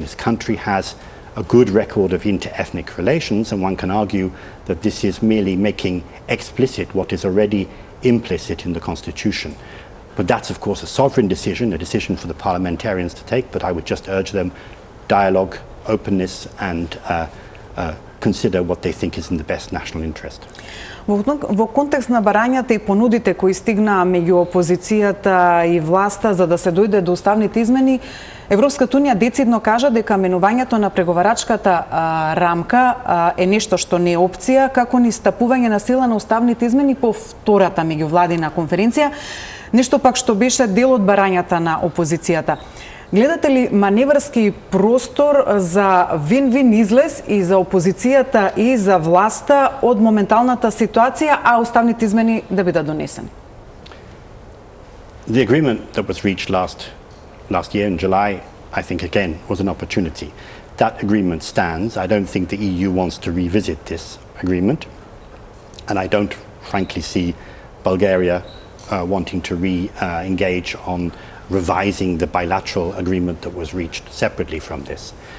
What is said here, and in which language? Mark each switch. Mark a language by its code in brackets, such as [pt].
[en] This country has a good record of inter-ethnic relations, and one can argue that this is merely making explicit what is already implicit in the constitution. But that's, of course, a sovereign decision, a decision for the parliamentarians to take, but I would just urge them dialogue, openness, and consider what they think is in the best national interest. [mk] Во контекст на барањата и понудите кои стигнаа меѓу опозицијата и власта за да се дојде до уставните измени, Европската унија децидно кажа дека менувањето на преговарачката рамка е нешто што не е опција, како ни стапување на сила на уставните измени по втората меѓувладина конференција, нешто пак што беше дел од барањата на опозицијата. Гледате ли маневрски простор за вин-вин излез и за опозицијата и за власта од моменталната ситуација, а уставните измени да бидат донесени? [en] The agreement that was reached last year in July, I think again was an opportunity. That agreement stands. I don't think the EU wants to revisit this agreement, and I don't frankly see Bulgaria wanting to re-engage on revising the bilateral agreement that was reached separately from this.